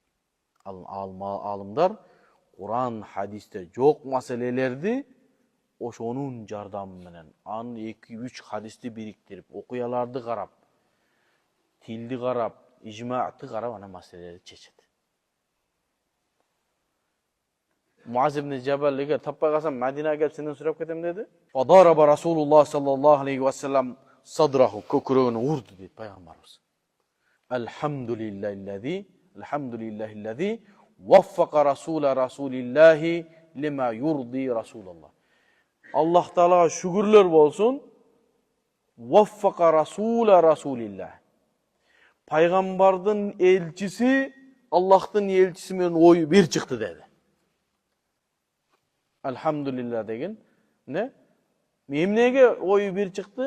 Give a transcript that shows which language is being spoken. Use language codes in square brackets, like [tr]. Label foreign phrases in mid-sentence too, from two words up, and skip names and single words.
[ky] Алымдар Куран, хадисте жок маселелерди ошонун жардамы менен, анын 2-3 хадисти бириктирип, окуяларды карап, тилди карап, ижмаатты карап, ана маселелерди чечет. Муаз ибн Жабал эгер таппай калсам, Мадинага келип сенден сурап кетем деди. [ar] فضرب رسول الله صلى الله عليه وسلم صدره, [ky] көкүрөгүн урду дейт пайгамбарыбыз. [ar] الحمد لله الذي وفق رسول رسول الله لما يرضي رسول الله. [ky] Аллах Таалага шүгүрлөр болсун. [ar] وفق رسول الله. [ky] Пайгамбардын элчиси Аллахтын элчиси менен ою бир чыкты деди. Алхамдулилlah деген не? Эмнеге ою бир чыкты?